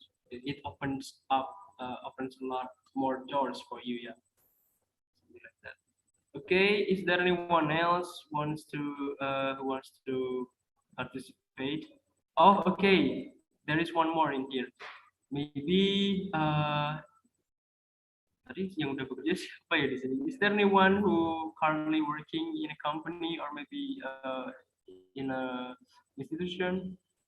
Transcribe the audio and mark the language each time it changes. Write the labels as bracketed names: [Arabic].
[English] It opens a lot more doors for you. Yeah, something like that. Okay, is there anyone else wants to who wants to participate? Oh, okay. There is one more in here. Maybe [Indonesian] tadi yang udah bekerja siapa ya di sini? [English] Is there anyone who currently working in a company or maybe in a institution?